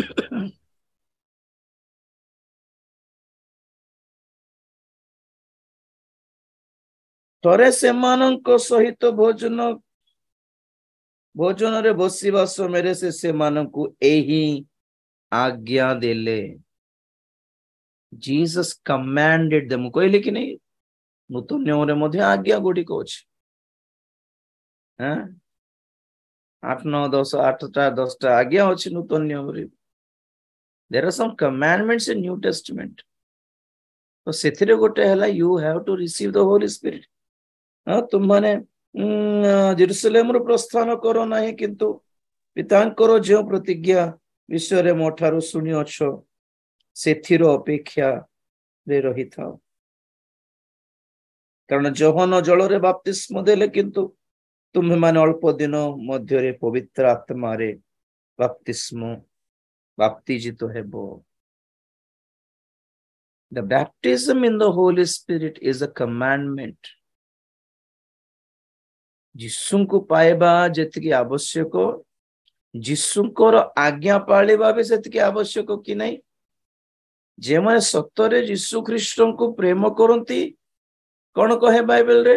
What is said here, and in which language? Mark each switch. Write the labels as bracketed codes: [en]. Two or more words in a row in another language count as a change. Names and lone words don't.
[or] ଥରେ ସେମାନଙ୍କ ସହିତ ଭୋଜନରେ ବସିବା ସମୟରେ ସେ ସେମାନଙ୍କୁ ଏହି ଆଜ୍ଞା ଦେଲେ। [en] Jesus commanded them, [or] କହିଲେ କି ନାହିଁ ନୂତନ ନିୟମରେ ମଧ୍ୟ ଆଜ୍ଞା ଗୁଡ଼ିକ ଅଛି। 8, 9, 10, 8ଟା 10ଟା ଆଜ୍ଞା ଅଛି ନୂତନ ନିୟମରେ। [en] There are some commandments in New Testament. [or] ତ ସେଥିରେ ଗୋଟେ ହେଲା [en] you have to receive the Holy Spirit. [or] ତୁମମାନେ ଜେରୁସାଲେମରୁ ପ୍ରସ୍ଥାନ କର ନାହିଁ, କିନ୍ତୁ ପିତାଙ୍କର ଯେଉଁ ପ୍ରତିଜ୍ଞା ବିଷୟରେ ମୋ ଠାରୁ ଶୁଣିଅଛ ସେଥିର ଅପେକ୍ଷାରେ ରହିଥାଅ। କାରଣ ଯୋହନ ଜଳରେ ବାପ୍ତିସ୍ମ ଦେଲେ, କିନ୍ତୁ ତୁମେମାନେ ଅଳ୍ପ ଦିନ ମଧ୍ୟରେ ପବିତ୍ର ଆତ୍ମାରେ ବାପ୍ତିଜିତ ହେବ। [en] The baptism in the Holy Spirit is a commandment. [or] ଯୀଶୁଙ୍କୁ ପାଇବା ଯେତିକି ଆବଶ୍ୟକ, ଯୀଶୁଙ୍କର ଆଜ୍ଞା ପାଳିବା ବି ସେତିକି ଆବଶ୍ୟକ କି ନାହିଁ? ଯେଉଁମାନେ ସତରେ ଯୀଶୁ ଖ୍ରୀଷ୍ଟଙ୍କୁ ପ୍ରେମ କରନ୍ତି, କଣ କହେ ବାଇବେଲରେ?